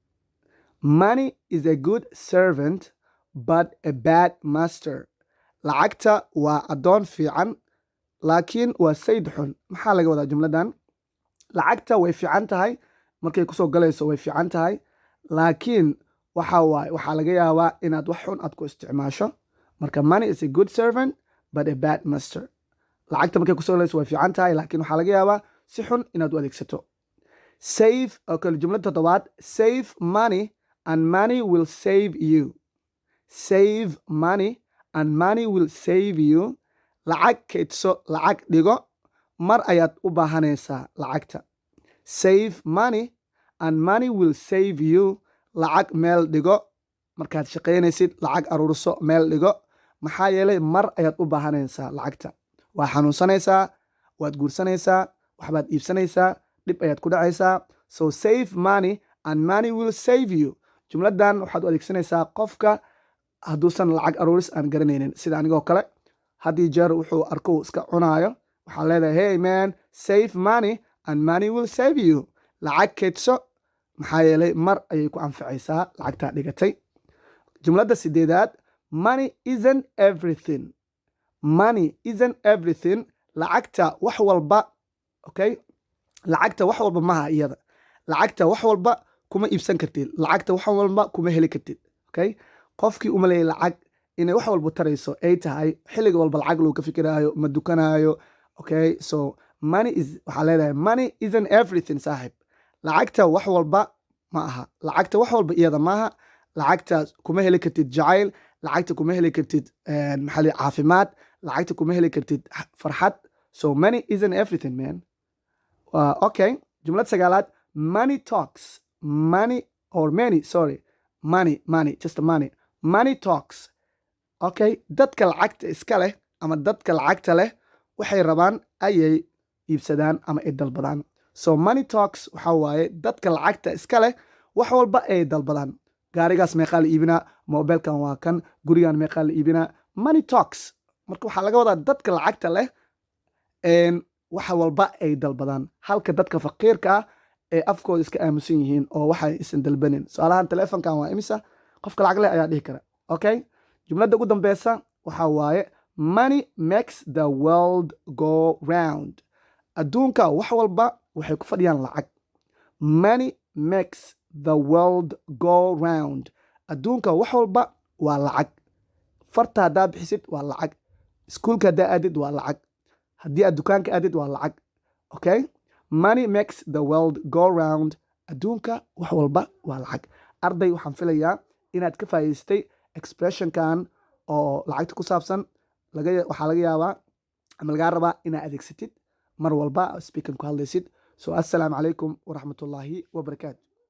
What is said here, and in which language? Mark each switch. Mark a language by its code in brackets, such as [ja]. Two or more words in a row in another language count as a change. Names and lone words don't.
[en] money is a good servant but a bad master [so] lacagta waa addoon fiican laakiin waa sayid xun maxaa laga wadaa jumladan lacagta way fiican tahay markay kusoo galayso way fiican tahay laakiin waxaa laga yaabaa inaad wax xun aad ku isticmaasho marka [en] money is a good servant but a bad master [so] lacagta markay kusoo galayso way fiican tahay laakiin waxaa laga yaabaa si xun inaad u adeegsato save oo kale jumlada toddobaad [en] save money and money will save you save money and money will save you [so] lacag kaydso lacag dhigo mar ayaad u baahanaysaa lacagta [en] save money and money will save you [so] lacag meel dhigo markaad shaqaynaysid lacag aruurso meel dhigo maxaa yeelay mar ayaad u baahanaysaa lacagta waa xanuunsanaysaa waad guursanaysaa waxbaad iibsanaysaa dhib ayaad ku dhacaysaa [en] so save money and money will save you [so] jumladan waxaad u adeegsanaysaa qofka hadduusan lacag aruuris aan garanaynin sida anigoo kale haddii jeer wuxuu arko iska cunaayo waxaa leedahay [en] hey man save money and money will save [so] you lacag kaydso maxaa yeelay mar ayay ku anficaysaa lacagtaa dhigatay jumlada sideedaad [en] money isn't everything money isn't everything [so] lacagta wax walba okay lacagta wax walba maha iyada lacagta wax walba kuma iibsan kartid lacagta wax walba kuma heli kartid okay qofkii u maleeyay lacag inay wax walba tarayso ay tahay xilliga walba lacag loo ka fikiraayo ma dukanaayo [en] okay so money is [so] waxaa leedahay [en] money isn't everything [so] saaxib lacagta wax walba ma aha lacagta wax walba iyada maaha lacagta kuma heli kartid jacayl lacagta kuma heli kartid maxaa caafimaad lacagta kuma heli kartid farxad [en] so money isn't everything man okay [so] jumlad sagaalaad [en] money talks, money or many, sorry, money, just money. Money talks. [so] Okay, dadka lacagta iska leh ama dadka lacagta leh waxay rabaan ayay iibsadaan ama ay dalbadaan. [en] So money talks [so] waxa waaye dadka lacagta iska leh wax walba ay dalbadaan. Gaarigaas meeqaa la iibinaa, mobilkan waa kan, gurigan meeqaa la iibinaa. [en] Money talks. [so] Marka waxaa laga wadaa dadka lacagta leh wax walba ay dalbadaan, halka dadka faqiirka ah ee afkooda iska aamusan yihiin oo waxay isan dalbanin. Su'aalahan telefonkan waa imisa, qofka lacag leh ayaa dhihi kara. Okay, jumladda ugu dambeysa waxaa waaye [en] money makes the world go round. [so] Adduunka wax walba waxay ku fadhiyaan lacag. [en] Money makes the world go round. [so] Adduunka wax walba waa lacag. Farta haddaa bixisid waa lacag. Iskuulka haddaa aadid waa lacag. haddii aad dukaanka aadid waa lacag. [en] Okay, money makes the world go round. [so] Adduunka wax walba waa lacag. Arday, waxaan filayaa inaad ka faa'iidaystay expressionkan oo lacagta ku saabsan. Waxaa laga yaabaa ama lagaa rabaa inaad adeegsatid mar walba speaking ku hadlaysid. [ar] So السلام عليكم ورحمة الله وبركاته.